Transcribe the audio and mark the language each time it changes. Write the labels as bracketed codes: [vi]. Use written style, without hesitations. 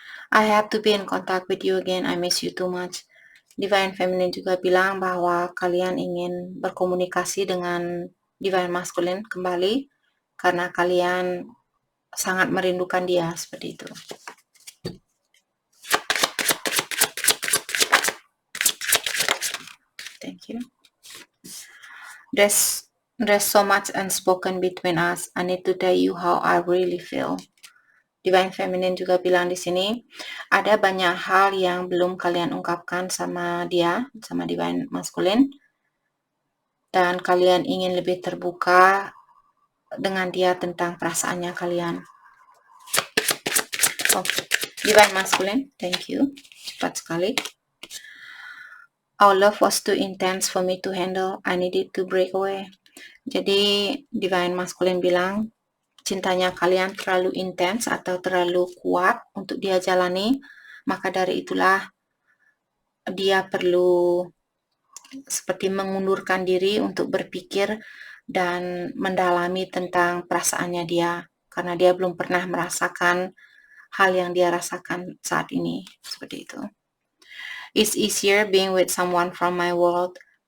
[en] I have to be in contact with you again. I miss you too much. [id] Divine Feminine juga bilang bahwa kalian ingin berkomunikasi dengan Divine Masculine kembali karena kalian sangat merindukan dia, seperti itu. [en] Thank you. There's so much unspoken between us. I need to tell you how I really feel. [id] Divine Feminine juga bilang di sini, ada banyak hal yang belum kalian ungkapkan sama dia, sama Divine Masculine, dan kalian ingin lebih terbuka dengan dia tentang perasaannya kalian. [en] Divine Masculine, thank you. [id] Cepat sekali. [en] Our love was too intense for me to handle. I needed to break away. [id] Jadi Divine Masculine bilang, cintanya kalian terlalu intens atau terlalu kuat untuk dia jalani, maka dari itulah dia perlu seperti mengundurkan diri untuk berpikir dan mendalami tentang perasaannya dia, karena dia belum pernah merasakan hal yang dia rasakan saat ini, seperti itu. [en] It's easier being with someone from my world.